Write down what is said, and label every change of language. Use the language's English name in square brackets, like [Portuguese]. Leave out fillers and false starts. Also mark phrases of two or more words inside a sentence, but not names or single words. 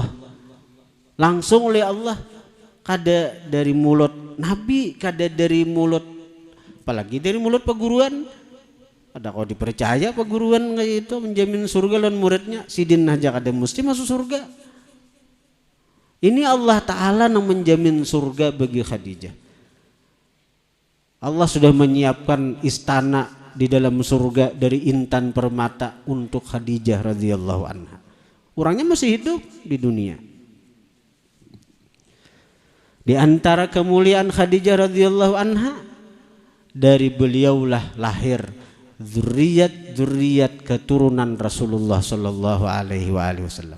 [Indonesian] Langsung oleh Allah. [Banjar] Kada dari mulut Nabi, kada dari mulut, apalagi dari mulut peguruan. Ada kau dipercaya peguruan kayak itu menjamin surga dan muridnya. Sidin aja kada mesti masuk surga. [Indonesian] Ini Allah Ta'ala yang menjamin surga bagi Khadijah. Allah sudah menyiapkan istana di dalam surga dari intan permata untuk Khadijah [Arabic] رضي الله عنها. [Indonesian] Orangnya masih hidup di dunia. Di antara kemuliaan Khadijah [Arabic] رضي الله عنها, [Indonesian] dari beliaulah lahir zuriat keturunan Rasulullah [Arabic] صلى الله عليه وسلم.